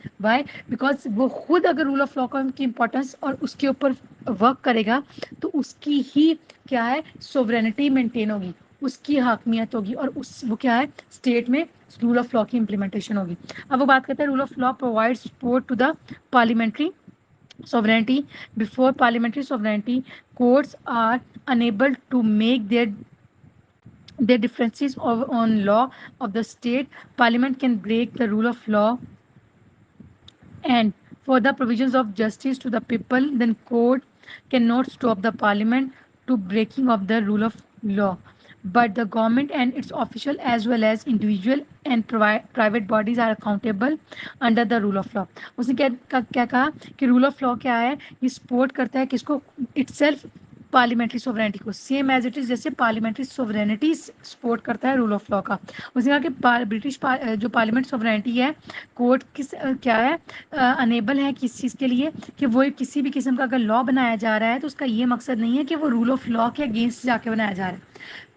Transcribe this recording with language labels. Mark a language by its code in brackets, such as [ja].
[ur] Y, because وہ خود اگر رول آف لا کی امپورٹینس اور اس کے اوپر ورک کرے گا تو اس کی ہی کیا ہے سوورینٹی مینٹین ہوگی, اس کی حاکمیت ہوگی, اور وہ کیا ہے اسٹیٹ میں رول آف لا کی امپلیمنٹیشن ہوگی. اب وہ بات کرتے ہیں [en] Rule of law provide support to the parliamentary sovereignty. Before parliamentary sovereignty, courts are unable to make their differences on law of the state. Parliament can break the rule of law and for the provisions of justice to the people, then court cannot stop the parliament to breaking of the rule of law. But the government and its official as well as individual and private bodies are accountable under the rule of law. [ur] اس نے کیا کہا کہ role of law کیا ہے, یہ support کرتا ہے کس کو, اٹ سیلف پارلیمنٹری سوورینٹی کو, سیم ایز اٹ از جیسے پارلیمنٹری سوورینٹی سپورٹ کرتا ہے رول آف لا کا. اس نے کہا کہ برٹش جو پارلیمنٹ سوورینٹی ہے, کورٹ کس کیا ہے انیبل ہے کس چیز کے لیے, کہ وہ کسی بھی قسم کا اگر لا بنایا جا رہا ہے تو اس کا یہ مقصد نہیں ہے کہ وہ رول آف لا کے اگینسٹ جا کے بنایا جا رہا ہے.